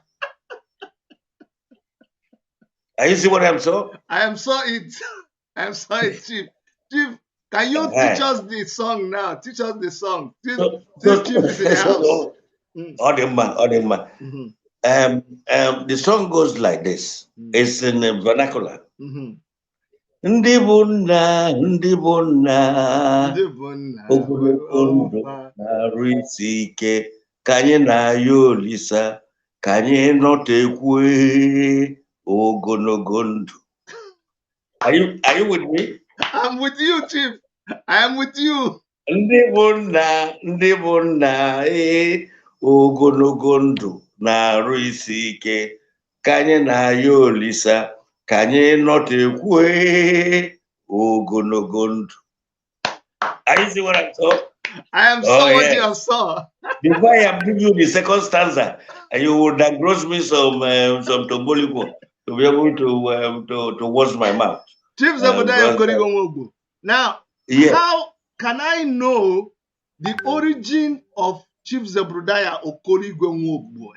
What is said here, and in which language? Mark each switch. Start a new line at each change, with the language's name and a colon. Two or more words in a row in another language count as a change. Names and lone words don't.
English: Are you see what I'm saying? I am so it. I am so it, Chief. Chief, can you teach us the song now? Teach us the song. Chief is in the house. Odema. The song goes like this. It's in vernacular.
Igbo: Ndị bụ nna ogologo ndụ na-arụ isi ike ka anyị na-ayọ Olisa ka anyị nọtekwe ogologo ndụ.
English: Are you with me? I'm with you, Chief. I am with you.
Igbo: Ndị bụ nna ogologo ndụ na-arụ isi ike ka anyị na-ayọ Olisa ka anyị nọtekwe ogologo ndụ.
English: Are you see what I saw? I am so what you saw. Before I am giving you the second stanza, and you would engross me some Tomboliko to be able to wash my mouth. Chief Zebrudaya Okorigonwogbo. Now, how can I know the origin of Chief Zebrudaya Okorigonwogbo?